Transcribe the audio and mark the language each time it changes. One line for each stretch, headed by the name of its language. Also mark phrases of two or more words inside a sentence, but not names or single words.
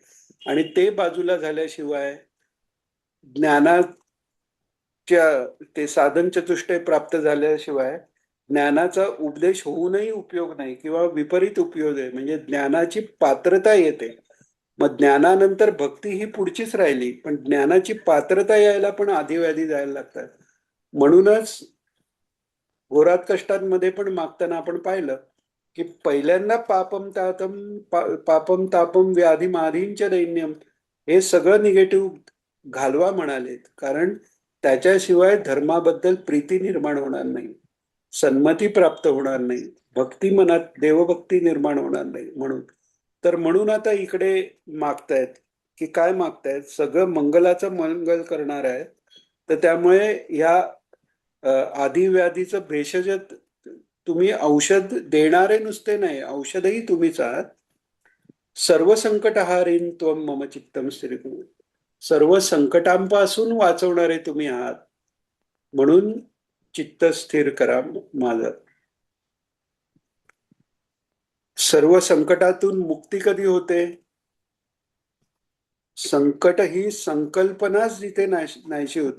Marathi: आणि ते बाजूला झाल्याशिवाय ज्ञानाच्या ते साधन चतुष्टय प्राप्त झाल्याशिवाय ज्ञानाचा उपदेश होऊनही उपयोग नाही किंवा विपरीत उपयोग आहे. म्हणजे ज्ञानाची पात्रता येते. मग ज्ञानानंतर भक्ती ही पुढचीच राहिली, पण ज्ञानाची पात्रता यायला पण आधिव्याधी जायला लागतात. म्हणूनच घोरात कष्टांमध्ये पण मागताना आपण पाहिलं की पहिल्यांदा
Sanskrit: पापम तापम व्याधी माधींच दैन्यम
Marathi: हे सगळं निगेटिव्ह घालवा म्हणालेत. कारण त्याच्याशिवाय धर्माबद्दल प्रीती निर्माण होणार नाही, सन्मती प्राप्त होणार नाही, भक्ती मनात देवभक्ती निर्माण होणार नाही. म्हणून आता इकडे मागतायत की काय मागतायत, सगळं मंगलाचं मंगल करणार आहे. तर त्यामुळे ह्या आधी व्याधीचं भेषज तुम्ही औषध देणारे नुसते नाही, औषधही तुम्हीच आहात.
Sanskrit: सर्व संकटहारीन त्वम मम चित्तम स्थिरीकुरु.
Marathi: सर्व संकटांपासून वाचवणारे तुम्ही आहात. म्हणून चित्त स्थिर करा माझं. सर्व संकटातून मुक्ती कधी होते? संकट ही संकल्पनाच जिथे नाहीशी होते.